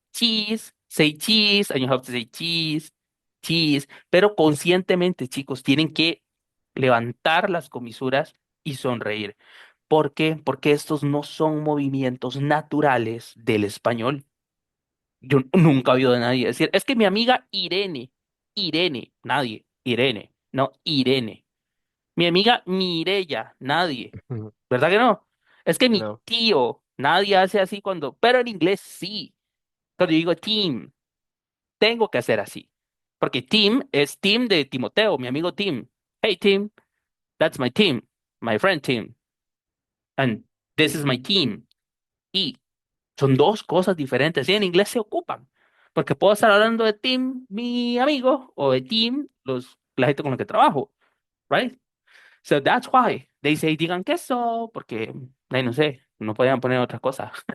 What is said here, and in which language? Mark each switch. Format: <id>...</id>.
<en>Cheese, say cheese, and you have to say cheese, cheese.</en> <es>Pero conscientemente, chicos, tienen que levantar las comisuras y sonreír. ¿Por qué? Porque estos no son movimientos naturales del español. Yo nunca he oído de nadie decir, es que mi amiga Irene, Irene, nadie, Irene, no, Irene. Mi amiga Mirella, nadie. ¿Verdad que no? Es que mi No. tío, nadie hace así cuando, pero en inglés sí. Cuando yo digo team, tengo que hacer así. Porque team es team de Timoteo, mi amigo Tim.</es> <en>Hey Tim, that's my team, my friend Tim. And this is my team.</en> <es>Y son dos cosas diferentes. Y en inglés se ocupan. Porque puedo estar hablando de Tim, mi amigo, o de team, la gente con la que trabajo.</es> <en>Right? So that's why they say</en> <es>digan queso, porque, ay, no sé, no podían poner otra cosa.</es>